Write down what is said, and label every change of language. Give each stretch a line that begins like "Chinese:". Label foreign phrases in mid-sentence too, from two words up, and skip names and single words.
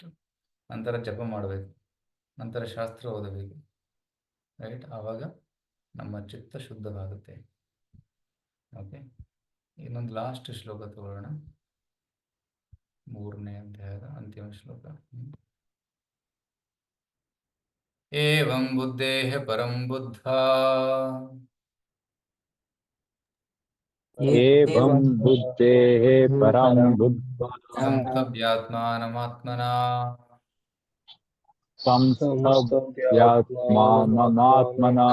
Kannada: ನಂತರ ಜಪ ಮಾಡಬೇಕು, ನಂತರ ಶಾಸ್ತ್ರ ಓದಬೇಕು. ರೈಟ್. ಆವಾಗ ನಮ್ಮ ಚಿತ್ತ ಶುದ್ಧವಾಗುತ್ತೆ. ಓಕೆ. ಇನ್ನೊಂದು ಲಾಸ್ಟ್ ಶ್ಲೋಕ ತಗೊಳ್ಳೋಣ, 3ನೇ ಅಧ್ಯಾಯದ ಅಂತಿಮ ಶ್ಲೋಕ.
Sanskrit: ಏವಂ ಬುದ್ಧೇಃ ಪರಂ ಬುದ್ಧಾ एवं बुद्धेः परं बुद्ध्वा ಸಂಸ್ಥವ್ಯಾತ್ಮಾನಮಾತ್ಮನಾ संस्थभ्यात्मानमात्मना